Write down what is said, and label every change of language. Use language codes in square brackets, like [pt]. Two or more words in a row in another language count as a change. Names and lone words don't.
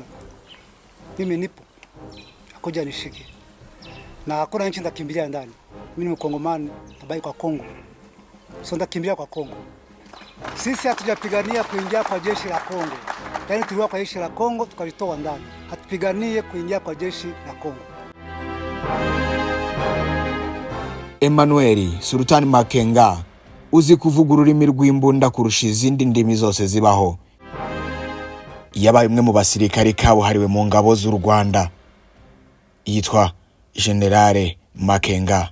[sw] Mimi nipo. Akuja nishike. Na hakuna nchi nitakimbilia ndani. Mimi ni Mkongomani, tabaki kwa Kongo. So nitakimbilia kwa Kongo. Sisi hatujapigania kuingia kwa jeshi la Kongo. Yaani tuliwa kwa jeshi la Kongo tukalitoa ndani. Hatupiganie kuingia kwa jeshi la Kongo. [rw] Emmanuel Sultani Makenga uzi kuvuga ururimi rw'imbunda kurusha izindi ndimi zose zibaho. Yabaye umwe mu basirikare kabuhariwe mu ngabo z'u Rwanda. Yitwa General Makenga.